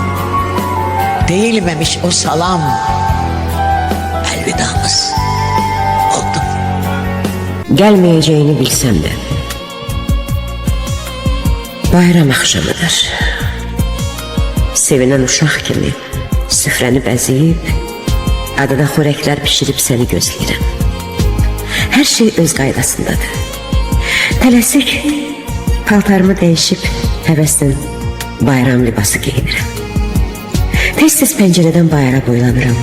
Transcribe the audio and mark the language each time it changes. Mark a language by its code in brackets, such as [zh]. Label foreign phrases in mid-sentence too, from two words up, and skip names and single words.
[tr] Değilmemiş o salam. Elvedamız oldu. Gelmeyeceğini bilsem de bayram akşamıdır. [az] Sevinen uşaq kimi süfrəni bəzəyib, adına xörəklər pişirib səni gözləyirəm. Hər şey öz qaydasındadır. Tələsik paltarımı dəyişib həvəsdən bayram libası geyinirəm. Tez-tez pəncərədən bayıra boylanıram.